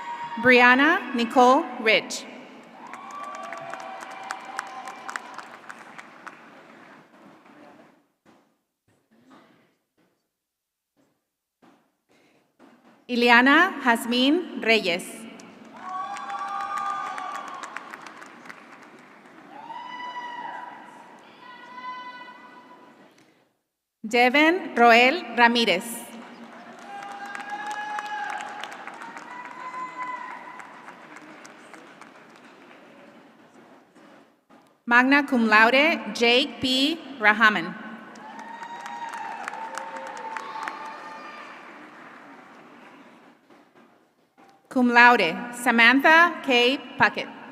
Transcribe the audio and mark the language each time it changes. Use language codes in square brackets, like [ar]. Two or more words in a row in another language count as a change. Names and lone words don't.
[en] Brianna Nicole Rich. Ileana Jazmín Reyes. Devin Roel Ramírez. [la] Magna cum laude, [en] Jake P. Rahaman. [la] Cum laude, [en] Samantha K. Puckett.